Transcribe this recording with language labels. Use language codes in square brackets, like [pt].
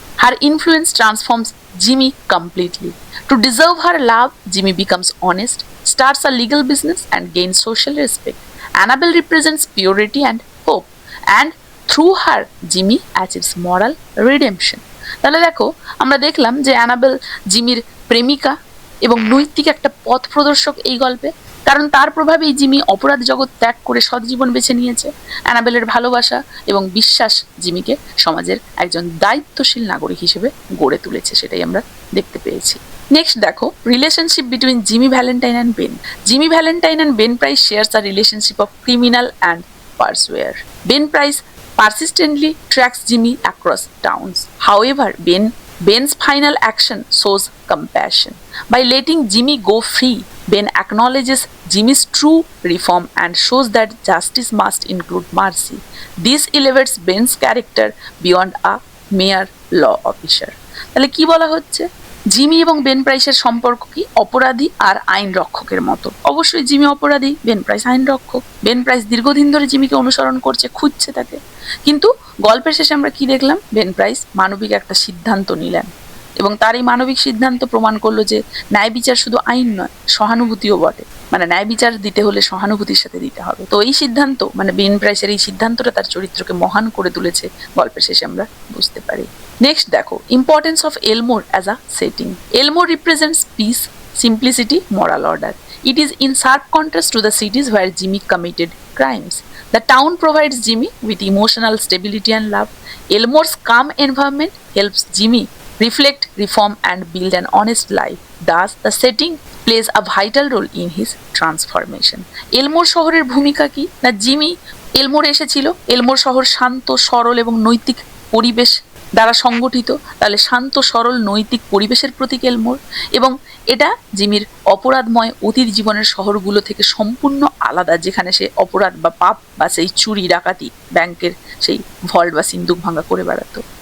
[en] Her influence transforms Jimmy completely. To deserve her love, Jimmy becomes honest, starts a legal business, and gains social respect. Annabel represents purity and hope, and through her, Jimmy achieves moral redemption. [bn] তাহলে দেখো, আমরা দেখলাম যে enable জিমির প্রেমিকা এবং নৈতিক একটা পথ প্রদর্শক এই গল্পে, কারণ তার প্রভাবেই জিমি অপরাধ জগৎ ত্যাগ করে সৎ জীবন বেছে নিয়েছে। অ্যানাবেলের ভালোবাসা এবং বিশ্বাস জিমিকে সমাজের একজন দায়িত্বশীল নাগরিক হিসেবে গড়ে তুলেছে, সেটাই আমরা দেখতে পেয়েছি। [en] Next দেখো, relationship between Jimmy Valentine and Ben. Jimmy Valentine and Ben Price shares a relationship of criminal and pursuer. Ben Price persistently tracks Jimmy across towns. However, Ben's final action shows compassion. By letting Jimmy go free, Ben acknowledges Jimmy's true reform and shows that justice must include mercy. This elevates Ben's character beyond a mere law officer. [bn] তাহলে কি বলা হচ্ছে, Jimmy এবং Ben প্রাইসের সম্পর্ক কি অপরাধী আর আইন রক্ষকের মতো। অবশ্যই জিমি অপরাধী, বেন প্রাইস আইন রক্ষক। বেন প্রাইস দীর্ঘদিন ধরে জিমিকে অনুসরণ করছে, খুঁজছে তাকে, কিন্তু গল্পের শেষে আমরা কি দেখলাম, বেন প্রাইস মানবিক একটা সিদ্ধান্ত নিলেন এবং তার এই মানবিক সিদ্ধান্ত প্রমাণ করলো যে ন্যায় বিচার শুধু আইন নয়, সহানুভূতিও বটে। মানে ন্যায় বিচার দিতে হলে সহানুভূতির সাথে দিতে হবে। তো এই সিদ্ধান্ত, মানে বেন প্রাইসের এই সিদ্ধান্তটা তার চরিত্রকে মহান করে তুলেছে, গল্পের শেষে আমরা বুঝতে পারি। [en] Next দেখো, importance of Elmore as a setting. Elmore represents peace, simplicity, moral order. It is in sharp contrast to the cities where Jimmy committed crimes. The town provides Jimmy with emotional stability and love. Elmore's calm environment helps Jimmy reflect, reform, and build an honest life. Thus, the setting plays a vital role in his transformation. [bn] এলমোর শহরের ভূমিকা কি না, Jimmy এলমোরে এসেছিল। এলমোর শহর শান্ত, সরল এবং নৈতিক পরিবেশ দ্বারা সংগঠিত। তাহলে শান্ত, সরল, নৈতিক পরিবেশের প্রতীক এলমোর, এবং এটা জিমির অপরাধময় অতীত জীবনের শহরগুলো থেকে সম্পূর্ণ আলাদা, যেখানে সে অপরাধ বা পাপ বা সেই চুরি ডাকাতি, ব্যাংকের সেই ভল্ট বা সিন্দুক ভাঙা করে বেড়াতো।